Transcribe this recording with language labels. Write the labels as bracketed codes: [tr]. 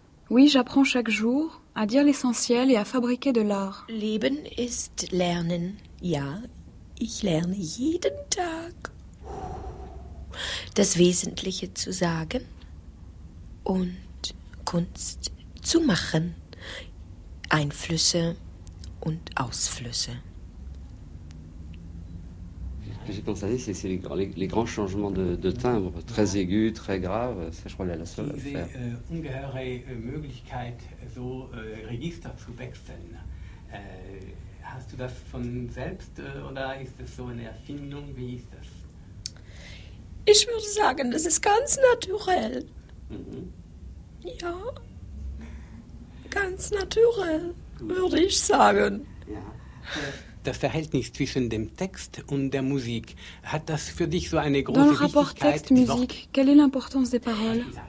[fr] Oui, j'apprends chaque jour à dire l'essentiel et à fabriquer de l'art. [de] Leben ist lernen. Ja, ich lerne jeden Tag das Wesentliche zu sagen und Kunst zu machen. Einflüsse und Ausflüsse. [fr] J'ai pensé, c'est les grands changements de timbre, très aigu, très grave, ça je crois que c'est la seule [de] diese, [fr] à faire. [de] Ungeheure Möglichkeit, so Register zu wechseln, hast du das von selbst oder ist das so eine Erfindung, wie ist das? Ich würde sagen, das ist ganz naturell. Mm-hmm. Ja, ganz naturell, würde ich sagen. Ja. Das Verhältnis zwischen dem Text und der Musik, hat das für dich so eine große Wichtigkeit? [fr] Dans le rapport Text-Musik, quelle est l'importance des paroles?